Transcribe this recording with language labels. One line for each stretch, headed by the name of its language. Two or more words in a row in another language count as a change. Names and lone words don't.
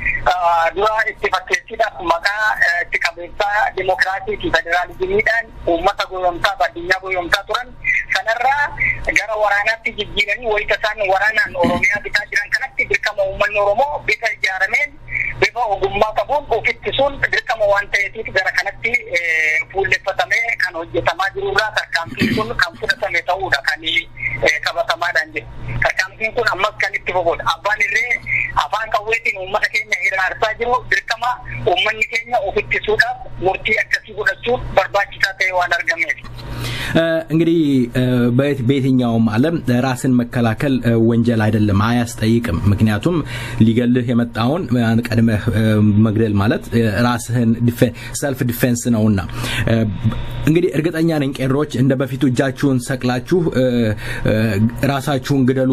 Oromo: dura itti fakkeessiidhaaf maqaa itti qabeessaa dimokiraasii fi federaalizimiidhaan uummata goyomsaa addunyaa goyomsaa turan kanarraa gara waraanaatti jijjiiranii wayita isaan waraanaan Oromiyaa bitaa jiran kanatti dirqama uummanni Oromoo bifa ijaarameen bifa ogummaa qabuun of ittisuun dirqama waan ta'eetiif gara kanatti fuulleffatamee kan hojjetamaa jirurraa tarkaanfiin kun kan fudhatame ta'uudha kan qabatamaadhaan jiru. Tarkaanfiin kun ammas kan itti fufudha. Abbaan irree afaan qawweetiin uummata keenya hiraarsaa jiru dirqama uummanni keenya of ittisuudhaaf murtii akkasii fudhachuun barbaachisaa ta'e waan argameef.
Amharic: እንግዲህ በየትኛውም ዓለም ራስን መከላከል ወንጀል አይደለም አያስጠይቅም ምክንያቱም ሊገልህ የመጣውን ቀድመህ መግደል ማለት ራስህን
English: self defense
Amharic: ነውና እንግዲህ እርግጠኛ ነኝ ቄሮች እንደ በፊቱ እጃችሁን ሰቅላችሁ ራሳችሁን ግደሉ